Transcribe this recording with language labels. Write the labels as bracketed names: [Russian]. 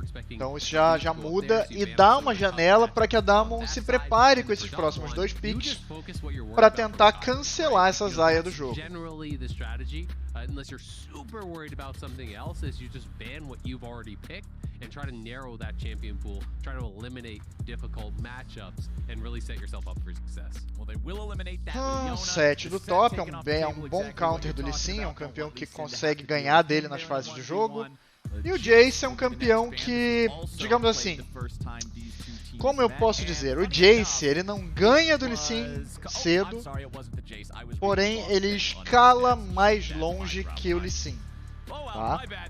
[Portuguese] Então isso já muda e dá uma janela para que a Damwon se prepare com esses próximos 2 picks para tentar cancelar essa Zaya do jogo. [English] Unless you're super worried about something else, is you just ban what you've already picked and try to narrow that champion pool, try to eliminate difficult matchups and really set yourself up for success. Well, they will eliminate that. [Portuguese] 7 do top é um bom counter do Lee Sin, é um campeão que consegue ganhar dele nas fases de jogo. E o Jace é um campeão que, digamos assim, como eu posso dizer, o Jace ele não ganha do Lee Sin cedo, porém ele escala mais longe que o Lee Sin, tá?